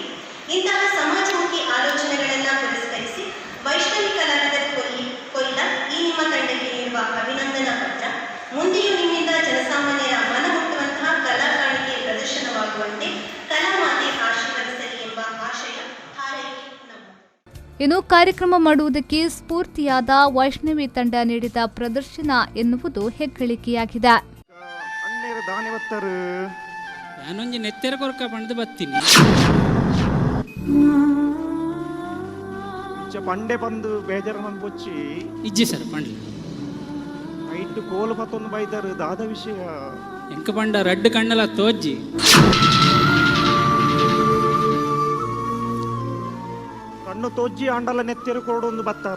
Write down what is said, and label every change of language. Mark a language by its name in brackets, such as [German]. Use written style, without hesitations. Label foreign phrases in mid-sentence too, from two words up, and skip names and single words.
[Kannada] ಇಂತಹ ಸಮಾಜಮುಖಿ ಆಲೋಚನೆಗಳನ್ನ ಪುರಸ್ಕರಿಸಿ ವೈಷ್ಣವಿ ಕಲಾವಿದರು ಕೊಲ್ಲ ಈ ನಿಮ್ಮ ತಂಡಕ್ಕೆ ನೀಡುವ ಅಭಿನಂದನಾ ಪತ್ರ ಮುಂದೆಯೂ ನಿಮ್ಮಿಂದ ಜನಸಾಮಾನ್ಯರ ಮನ ಮುಟ್ಟುವಂತಹ ಕಲಾ ಕಾಣಿಕೆ ಪ್ರದರ್ಶನವಾಗುವಂತೆ ಕಲಾಮಾತೆ ಆಶೀರ್ವದಿಸಲಿ ಎಂಬ ಆಶಯ ಹಾರೈಕೆ ನಮ್ಮದು. ಇನ್ನು ಕಾರ್ಯಕ್ರಮ ಮಾಡುವುದಕ್ಕೆ ಸ್ಫೂರ್ತಿಯಾದ ವೈಷ್ಣವಿ ತಂಡ ನೀಡಿದ ಪ್ರದರ್ಶನ ಎನ್ನುವುದು ಹೆಗ್ಗಳಿಕೆಯಾಗಿದೆ. [Tulu] ನಾನೊಂದು ನೆತ್ತೆರ ಕೊರಕ ಪಂಡು ಬರ್ತೀನಿ ಪಂಡೆ ಬಂದು ಬೇಜಾರ ಬೊಚ್ಚಿ ಇಜ್ಜಿ ಸರ್ ಪಂಡ್ಲಿ ನೈಟ್ ಕೋಲು ಪತ್ತೊಂದು ಬೈದರು ದಾದ ವಿಷಯ ಎಂಕ ಪಂಡ ರಡ್ಡು ಕಣ್ಣಲ ತೋಜ್ಜಿ ಕಣ್ಣು ತೋಜ್ಜಿ ಅಂಡಲ ನೆತ್ತೆರು ಕೊಡೊಂದು ಬತ್ತಾರ